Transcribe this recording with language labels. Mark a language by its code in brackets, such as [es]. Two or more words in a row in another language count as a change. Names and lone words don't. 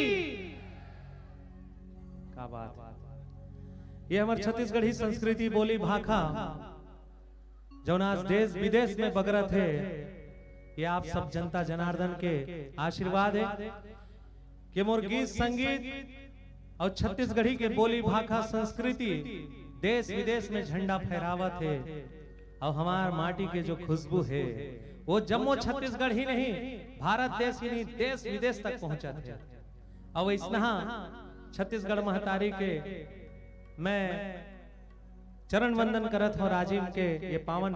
[hne] क्या बात है, ये हमारे छत्तीसगढ़ी संस्कृति बोली भाखा जौन आज देश विदेश में बगरत है, ये आप सब जनता जनार्दन के आशीर्वाद है कि मोर गीत संगीत और छत्तीसगढ़ी के बोली भाखा संस्कृति देश विदेश में झंडा फहरावत है। और हमार माटी के जो खुशबू है वो जम्मू छत्तीसगढ़ ही नहीं, भारत देश ही नहीं, देश विदेश तक पहुंचा थे। और इसना छत्तीसगढ़ महतारी के मैं चरण वंदन करत हूँ राजीव के ये पावन